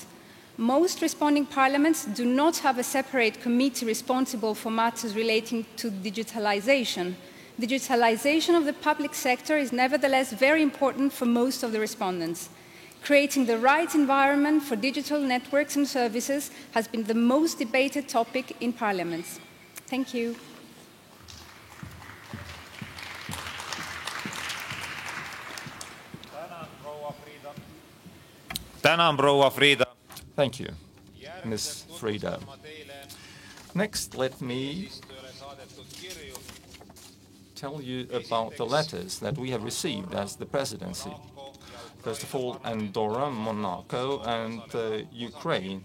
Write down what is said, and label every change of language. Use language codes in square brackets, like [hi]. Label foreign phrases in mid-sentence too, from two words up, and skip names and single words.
[en] Most responding parliaments do not have a separate committee responsible for matters relating to digitalization. Digitalization of the public sector is nevertheless very important for most of the respondents. Creating the right environment for digital networks and services has been the most debated topic in parliaments. Thank you. [et] Tänan, proua Frieda. [en] Thank you, Ms. Frida. Next, let me tell you about the letters that we have received as the presidency. First of all, Andorra, Monaco, and Ukraine.